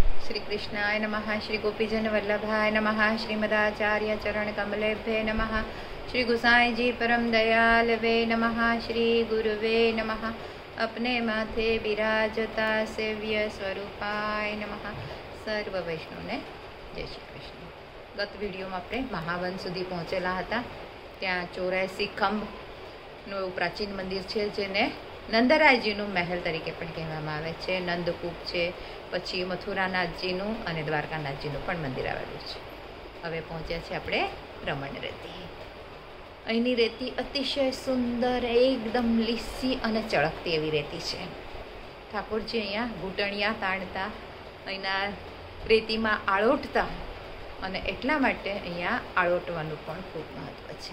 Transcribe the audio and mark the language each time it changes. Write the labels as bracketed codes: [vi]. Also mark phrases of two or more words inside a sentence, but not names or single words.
[sa] श्री कृष्णाय नमः। श्री गोपीजन वल्लभाय नमः। श्रीमदाचार्य चरण कमलेभ्ये नमः। श्री गुसाई जी परम दयालवे नमः। श्री गुरुवे नमः। अपने माथे विराजता सेव्य स्वरूपाय नमः। [gu] સર્વ વૈષ્ણવ ને જય શ્રી કૃષ્ણ। ગત વીડિયો માં આપણે મહાવન સુધી પહોંચેલા હતા। ત્યાં 84 ખંભનું પ્રાચીન મંદિર છે જેને નંદરાયજીનું મહેલ તરીકે પણ કહેવામાં આવે છે। નંદકૂપ છે, પછી મથુરાનાથજીનું અને દ્વારકાનાથજીનું પણ મંદિર આવેલું છે। હવે પહોંચ્યા છે આપણે રમણ રેતી। અહીંની રેતી અતિશય સુંદર, એકદમ લીસી અને ચળકતી એવી રેતી છે। ઠાકોરજી અહીંયા ઘૂંટણિયા તાણતા, અહીંના રેતીમાં આળોટતા, અને એટલા માટે અહીંયા આળોટવાનું પણ ખૂબ મહત્વ છે।